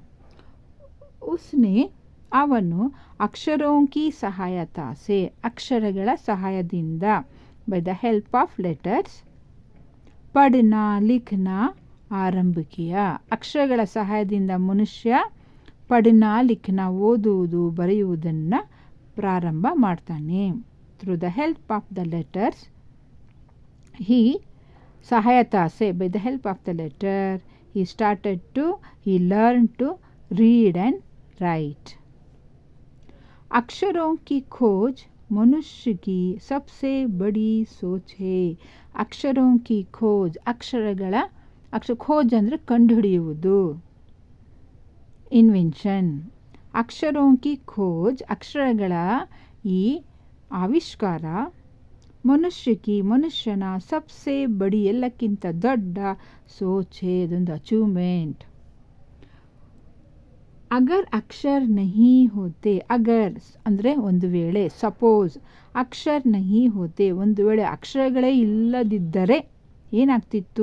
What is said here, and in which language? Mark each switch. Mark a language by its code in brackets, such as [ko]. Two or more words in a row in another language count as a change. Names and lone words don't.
[kn] ಅವನು [hi] अक्षरों की सहायता से, [kn] ಅಕ್ಷರಗಳ ಸಹಾಯದಿಂದ, [en] by the help of letters, [hi] पढ़ना लिखना आरंभ किया, [kn] ಅಕ್ಷರಗಳ ಸಹಾಯದಿಂದ ಮನುಷ್ಯ [hi] पढ़ना लिखना [kn] ಓದುವುದು ಬರೆಯುವುದನ್ನು ಪ್ರಾರಂಭ ಮಾಡ್ತಾನೆ. [en] through the help of the letters he [hi] सहायता से, [en] by the help of the letter he learned to read and write. [hi] अक्षरों की खोज मनुष्य की सबसे बड़ी सोच है. अक्षरों की खोज, खोज [kn] ಅಂದರೆ ಕಂಡುಹಿಡಿಯುವುದು, [hi] ಇನ್ವೆನ್ಷನ್. अक्षरों की खोज, [kn] ಅಕ್ಷರಗಳ ಈ ಆವಿಷ್ಕಾರ, ಮನುಷ್ಯನ [hi] सबसे बड़ी, [kn] ಎಲ್ಲಕ್ಕಿಂತ ದೊಡ್ಡ [hi] सोच है, [kn] ಅದೊಂದು ಅಚೀವ್ಮೆಂಟ್. [hi] अगर अक्षर नहीं होते, [kn] ಅಗರ್ ಅಂದರೆ ಒಂದು ವೇಳೆ, ಸಪೋಸ್, [hi] अक्षर नहीं होते, [kn] ಒಂದು ವೇಳೆ ಅಕ್ಷರಗಳೇ ಇಲ್ಲದಿದ್ದರೆ ಏನಾಗ್ತಿತ್ತು?